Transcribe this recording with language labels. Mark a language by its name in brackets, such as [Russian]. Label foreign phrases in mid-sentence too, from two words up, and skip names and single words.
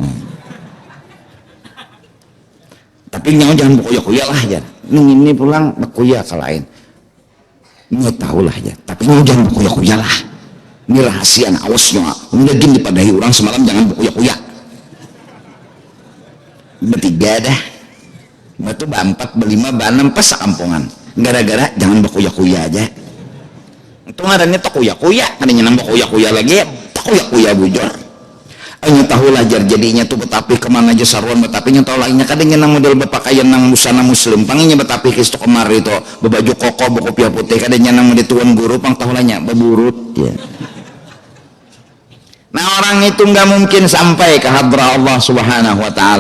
[Banjar] Tapi nyawa jangan bukuya-kuya lah aja ini pulang bukuya ke lain nyawa tahu lah aja tapi nyawa jangan bukuya-kuya lah ini rahasia awasnya udah gini dipadahi orang semalam jangan bukuya-kuya bertiga dah batu berempat berlima berenam pas sekampungan gara-gara jangan berkuya-kuya aja itu ngarannya tak kuya-kuya kadangnya nambah kuya-kuya lagi tak kuya-kuya bujur hanya tahu lah jadinya tuh betapi kemana aja saruan betapi nya tahu lainnya kadangnya nang model berpakaian nang busana muslim panginya betapi kistu kemari itu berbaju koko berkopiah putih kadangnya nang model tuan guru pang tahu lainnya berburut ya. [Indonesian] Nah orang itu nggak mungkin sampai ke hadrah [Arabic] الله سبحانه وتعالى.